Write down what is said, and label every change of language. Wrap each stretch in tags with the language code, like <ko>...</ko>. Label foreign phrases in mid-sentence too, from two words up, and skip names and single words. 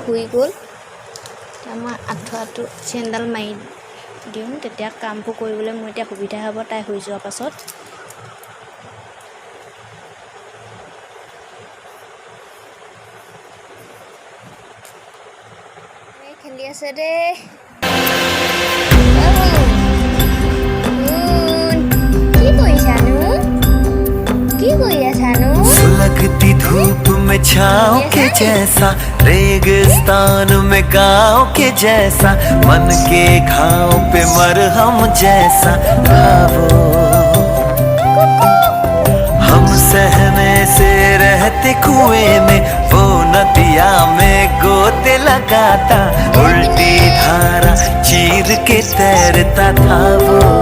<as>শুই গ'ল এতিয়া মই আঁঠুৱাটো চেইনডাল মাৰি দিওঁ তেতিয়া কামবোৰ কৰিবলৈ মোৰ এতিয়া সুবিধা হ'ব তাই শুই যোৱাৰ পাছত খেলি আছে দেই কি কৰিছানো কি কৰি আছানো</as> <hi>लगती धूप में छाँव के जैसा रेगिस्तान में गाँव के जैसा मन के घाव पे मरहम जैसा भावो हम सहने से रहते कुएं में वो नदिया में गोते लगाता उल्टी धारा चीर के तैरता था वो</hi>